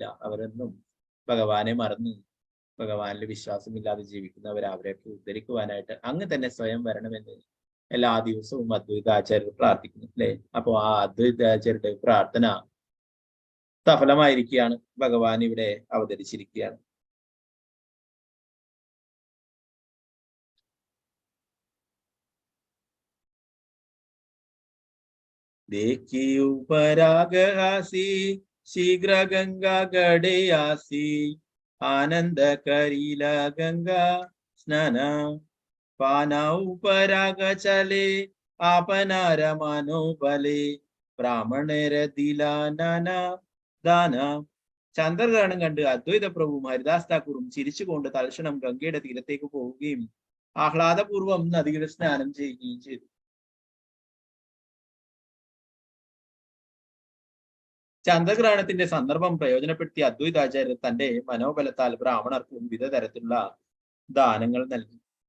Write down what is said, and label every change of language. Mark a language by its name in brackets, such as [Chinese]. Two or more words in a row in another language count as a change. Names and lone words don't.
[Malayalam] അവരൊന്നും ഭഗവാനെ മറന്ന് ഭഗവാനിൽ വിശ്വാസമില്ലാതെ ജീവിക്കുന്നവർ, അവരെയൊക്കെ ഉദ്ധരിക്കുവാനായിട്ട് അങ്ങ് തന്നെ സ്വയം വരണമെന്ന് എല്ലാ ദിവസവും അദ്വൈതാചാര്യർ പ്രാർത്ഥിക്കുന്നു അല്ലെ. അപ്പൊ ആ അദ്വൈതാചാര്യരുടെ പ്രാർത്ഥന സഫലമായിരിക്കുകയാണ്. ഭഗവാൻ ഇവിടെ അവതരിച്ചിരിക്കുകയാണ്. [Bangla] দেখি শীঘ্র গঙ্গা গড়ে আসি আনন্দ করিলা গঙ্গা স্নান পানা উপরাগ চলে আপনার মনো বলে ব্রাহ্মণের দিলা নানা দান. [Malayalam] ചന്ദ്രഗ്രഹണം കണ്ട് അദ്വൈത പ്രഭുവും ഹരിദാസ് താക്കൂറും ചിരിച്ചുകൊണ്ട് തൽക്ഷണം ഗംഗയുടെ തീരത്തേക്ക് പോവുകയും ആഹ്ലാദപൂർവം നദികളിൽ സ്നാനം ചെയ്യുകയും ചെയ്തു. ചന്ദ്രഗ്രഹണത്തിന്റെ സന്ദർഭം പ്രയോജനപ്പെടുത്തിയ അദ്വൈതാചാര്യർ തന്റെ മനോബലത്താൽ ബ്രാഹ്മണർക്കും വിവിധ തരത്തിലുള്ള ദാനങ്ങൾ നൽകി.